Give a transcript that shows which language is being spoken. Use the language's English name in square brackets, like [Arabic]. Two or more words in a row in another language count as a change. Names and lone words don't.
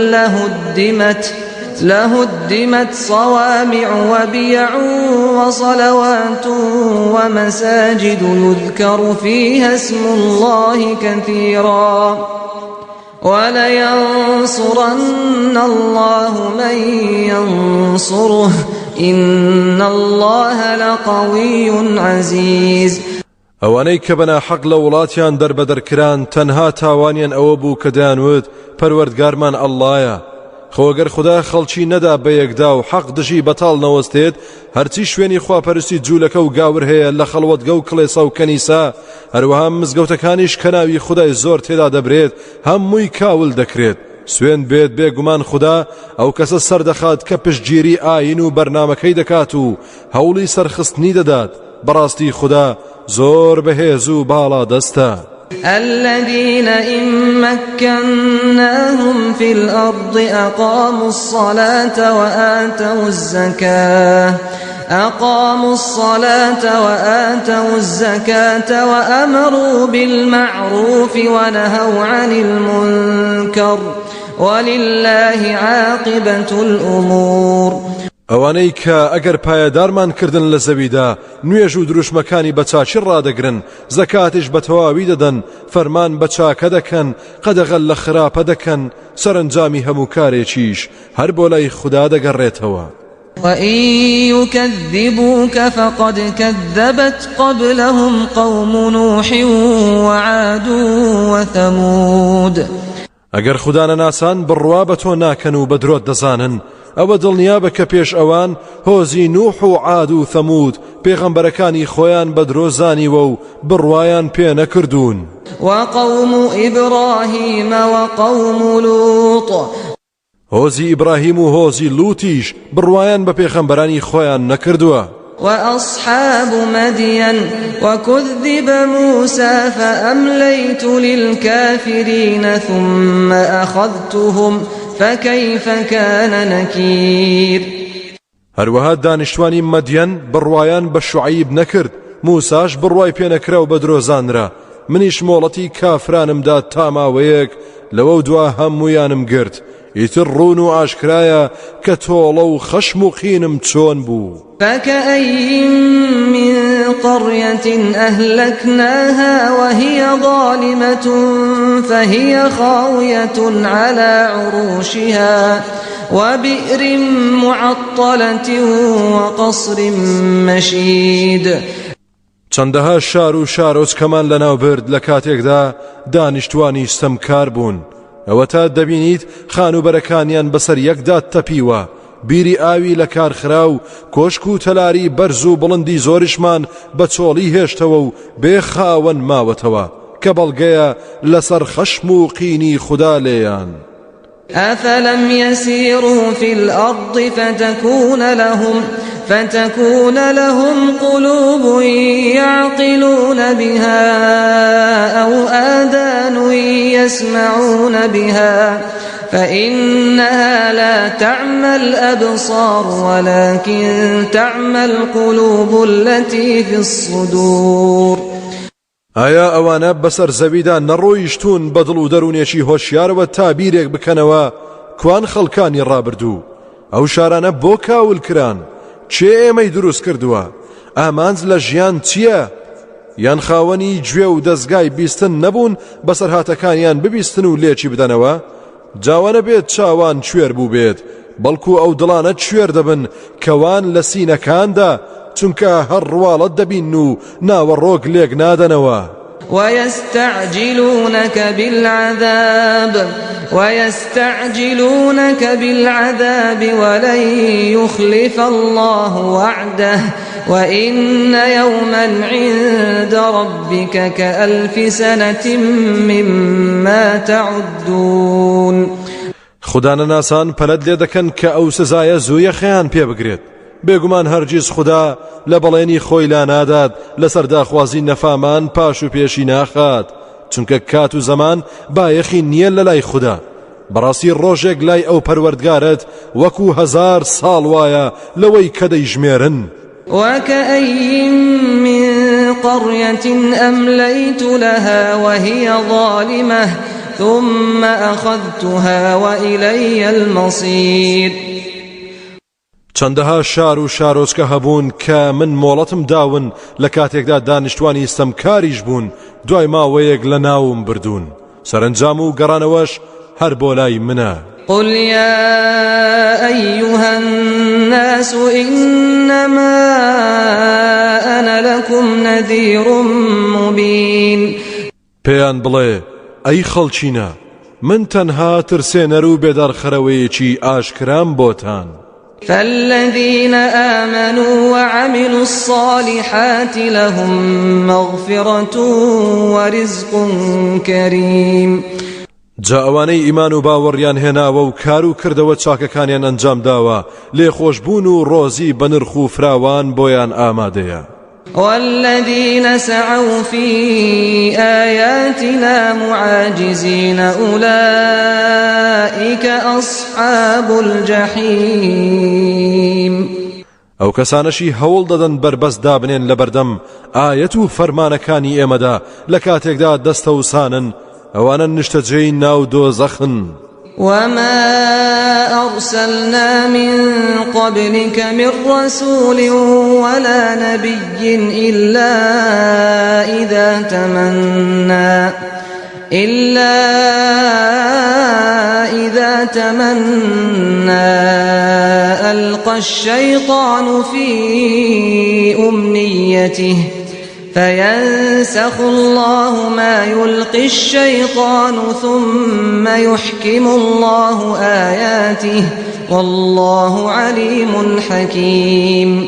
[Arabic] لهدمت صوامع وبيع وصلوات ومساجد يذكر فيها اسم الله كثيرا ولينصرن الله من ينصره إن الله لقوي عزيز. [Central Kurdish] ئەوانەی کە بەنا حەق لە وڵاتیان دەربەدەرکران تەنها تاوانیان ئەوە بوو کە دەیانوت پەروەردگارمان ئەڵڵایە. خۆگەر خوددا خەڵکی نەدا بە یەکدا و حەق دژی بەتاڵ نەوەستێت، هەرچی شوێنی خواپەرستی جوولەکە و گاور هەیە لە خەڵوەتگە و کڵێسا و کەنیسا، هەروەها مزگەوتەکانیش کە ناوی خودای زۆر تێدا دەبرێت هەمووی کاول دەکرێت. سوێن بێت بێگومان خوددا ئەو کەسە سەردەخات کە پشتگیری ئاین و بەرنامەکەی دەکات و هەوڵی سەرخستنی دەدات. بەڕاستی خوددا زۆر بەهێز و باڵا دەستە. [Arabic] الذين إن مكناهم في الأرض أقاموا الصلاة وآتوا الزكاة وأمروا بالمعروف ونهوا عن المنكر ولله عاقبة الأمور. [Central Kurdish] ئەوانەی کە ئەگەر پایەدارمان کردن لە زەویدا نوێژ و دروشمەکانی بە چاچی ڕادەگرن، زەکاتیش بە تەواوی دەدەن، فەرمان بە چاکە دەکەن، قەدەغەل لە خراپە دەکەن، سەرنجامی هەموو کارێکیش هەر بۆ لای خوددا دەگەڕێتەوە. [Arabic] وإن يكذبوك فقد كذبت قبلهم قوم نوح وعاد وثمود. [Central Kurdish] ئەگەر خوددا نەناسان بڕوا بە تۆ ناکەن و بە درۆت دەزانن، ئەوە دڵنیابە کە پێش ئەوان هۆزی نوح و عاد و ثەمود پێغەمبەرەکانی خۆیان بە درۆزانیوە و بڕوایان پێ نەکردوون. [Arabic] وقوم إبراهيم وقوم لوط. [Central Kurdish] هۆزی ئیبراهیم و هۆزی لوتیش بڕوایان بە پێغەمبەرانی خۆیان نەکردووە. [Arabic] وأصحاب مدين وكذب موسى فأمليت للكافرين ثم أخذتهم فكيف كان نكير. [Central Kurdish] هەروەها دانیشتوانی مەدیەن بڕوایان بە شوعیب نەکرد، موساش بڕوای پێ نەکرا و بە درۆزانرا. منیش مۆڵەتی کافرانمدا تا ماوەیەک، لەوە دوا هەموویانم گرت. ئیتر ڕوون و ئاشکرایە کە تۆڵە و خەشم و قینم چۆن بوو. [Arabic] فكأين من قرية أهلكناها وهي ظالمة فهي خاوية على عروشها وبئر معطلة وقصر مشيد. [Central Kurdish] چەندەها شار و شارۆچکەمان لەناو برد لە کاتێکدا دانیشتوانی ستەمکار بوون. ئەوە تا دەبینیت خانوبەرەکانیان بەسەر یەکدا تەپیوە، بیری ئاوی لە کارخرا و کۆشک و تەلاری بەرز و بڵندی زۆریشمان بە چۆڵی هێشتەوە و بێخاوەن ماوەتەوە کە بەڵگەیە لەسەر خەشم و قینی خوددا لێیان. [Arabic] أفلم يسيروا في الأرض فتكون لهم قلوب يعقلون بها أو آذان يسمعون بها فإنها لا تعمى الأبصار ولكن تعمى القلوب التي في الصدور. [Central Kurdish] ئایا ئەوانە بەسەر زەویدا نەڕۆیشتون بەدڵ و دەروونێکی هۆشیارەوە تا بیرێک بکەنەوە کوان خەڵکانی ڕابردوو؟ ئەو شارانە بۆ کاول کران؟ چێ ئێمەی دروست کردووە؟ ئامانج لە ژیان چییە؟ یان خاوەنی گوێ و دەستگای بیستن نەبوون بەسەر هاتەکانیان ببیستن و لێکی بدەنەوە؟ جاوانە بێت چاوان کوێر بوو بێت، بەڵکو ئەو دڵانە کوێر دەبن کەوان لە سینەکاندا، چونکە هەر ڕواڵەت دەبین و ناوەڕۆک لێک نادەنەوە. [Arabic] ويستعجلونك بالعذاب ولن يخلف الله وعده وإن يوما عند ربك كألف سنة مما تعدون. [Central Kurdish] خوددانە ناسان پەلەت لێ دەکەن کە ئەو سزایە زوویە خەیان پێ بگرێت. بێگومان هەرگیز خوددا لە بەڵێنی خۆی لا نادات لەسەر داخوازی نەفامان پاش و پێشی ناخات، چونکە کات و زەمان بایەخی نییە لە لای خوددا. بەڕاستی ڕۆژێک لای ئەو پەروەردگارت وەکو 1000 ساڵ وایە لەوەی کە دەیژمێرن. [Arabic] وكأين من قرية أمليت لها وهي ظالمة ثم أخذتها وإلي المصير. [Central Kurdish] چەندەها شار و شارۆچکە هەبوون کە من مۆڵەتم داون لە کاتێکدا دانیشتوانی ستەمکاریش بوون، دوای ماوەیەک لە ناوم بردوون، سەرنجام و گەڕانەوەش هەر بۆ لای منە. [Arabic] قل يا أيها الناس إنما أنا لكم نذير مبين. [Central Kurdish] پێیان بڵێ ئەی خەڵچینە، من تەنها ترسێنەر و بێدارخەرەوەیەکی ئاشکرام بۆتان. [Arabic] فالذين آمنوا وعملوا الصالحات لهم مغفرة ورزق كريم. [Central Kurdish] جا ئەوانەی ئیمان و باوەڕیان هێناوە و کار و کردەوە چاکەکانیان ئەنجام داوە، لێخۆشبوون و ڕۆزی بە نرخ و فراوان بۆیان ئامادەیە. [Arabic] والذين سعوا في آياتنا معاجزين أولئك أصحاب الجحيم. [Central Kurdish] ئەو کەسانەشی هەوڵ دەدەن بربەست دابنێن لە بەردەم ئایەت و فەرمانەکانی ئێمەدا لە کاتێکدا دەستە وسانن، ئەوانە نیشتەجێی ناو دۆزەخن. [Arabic] وما أرسلنا من قبلك من رسول ولا نبي إلا إذا تمنى ألقى الشيطان في أمنيته فينسخ الله ما يلقي الشيطان ثم يحكم الله آياته والله عليم حكيم.